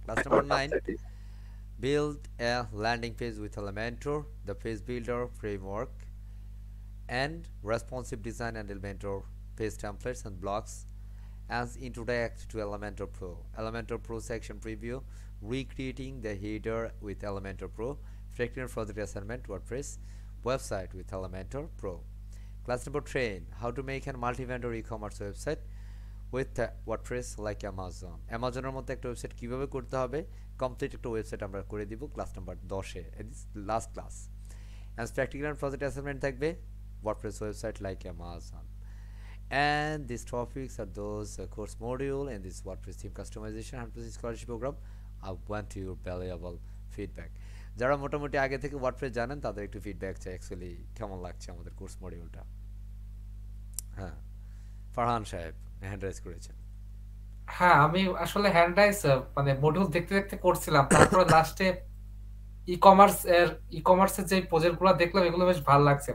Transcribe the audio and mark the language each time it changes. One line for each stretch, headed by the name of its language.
English: Class number 9, build a landing page with Elementor, the page builder framework, and responsive design and Elementor page templates and blocks, and introduct to Elementor Pro. Elementor Pro section preview, recreating the header with Elementor Pro, practical project assignment WordPress website with Elementor Pro. Class number 10, how to make a multi-vendor e-commerce website with WordPress like Amazon.
Bangla: Amazonের মধ্যে একটা website কিভাবে করতে হবে, complete একটা website আমরা করে দিব class number 10 A, last class.
English: and practical and project assignment থাকবে WordPress website like Amazon, and these topics are those course module and this WordPress theme customization 100% scholarship program. I want your valuable feedback.
Bangla: যারা মোটামুটি আগে থেকে WordPress জানেন তাদের একটু feedback চাই actually কেমন লাগছে আমাদের কোর্স মডিউলটা। হ্যাঁ, ফারহান সাহেব হ্যান্ড রেজ করেছেন। হ্যাঁ, আমি আসলে হ্যান্ড রাইজ মানে মডিউল দেখতে দেখতে করছিলাম, তারপরে লাস্টে ই কমার্সের যে প্রজেক্ট গুলো দেখলাম এগুলো বেশ ভালো লাগছে।